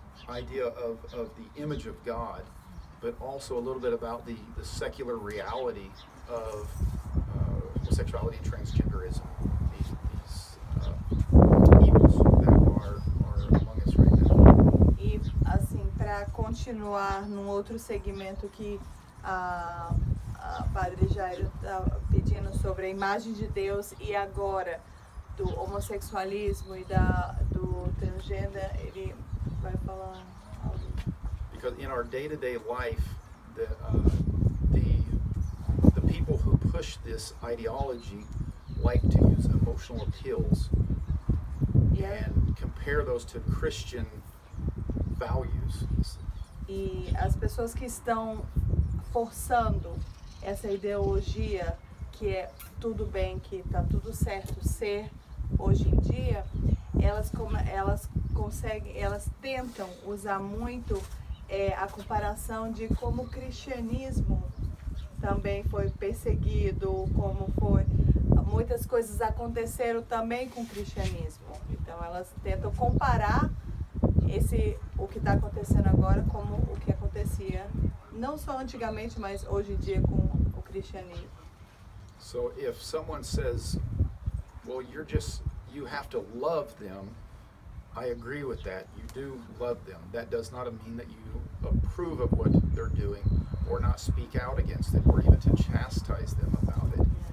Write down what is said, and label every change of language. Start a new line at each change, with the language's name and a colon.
English: idea of the image of God, but also a little bit about the secular reality of homosexuality and transgenderism, these evils that are among us right now.
Portuguese: E assim, para continuar num outro segmento que a Padre Jairo está pedindo sobre a imagem de Deus e agora do homossexualismo e do transgênero, ele vai falar algo.
English: Because in our day-to-day life, the people who push this ideology like to use emotional appeals and compare those to Christian values.
Portuguese: E as pessoas que estão forçando essa ideologia que é tudo bem, que está tudo certo ser hoje em dia, elas tentam usar muito a comparação de como o cristianismo também foi perseguido, como foi muitas coisas aconteceram também com o cristianismo. Então elas tentam comparar o que está acontecendo agora como o que acontecia não só antigamente, mas hoje em dia com o cristianismo.
English: So if someone says, well, you have to love them, I agree with that. You do love them. That does not mean that you approve of what they're doing or not speak out against it or even to chastise them about it.